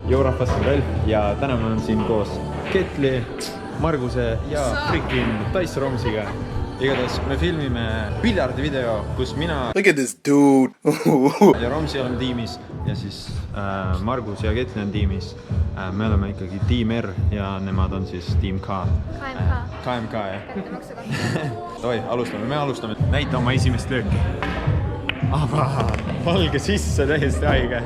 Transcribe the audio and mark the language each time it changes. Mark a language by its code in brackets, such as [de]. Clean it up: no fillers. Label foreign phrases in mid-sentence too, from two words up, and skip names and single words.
[et] Jourahvas on Ralf ja täna me oleme siin koos Ketli, Marguse ja freaking Dice Romsiga. Igatahes me filmime piljardivideo, kus mina [en] Look at this dude. [et] ja Romsi oleme tiimis ja siis Margus ja Ketli on tiimis. Me oleme ikkagi Team R ja nemad on siis Team K. KMK, jah. Oi, me alustame. Näita oma esimest lööki. Valge sisse, täiesti haige.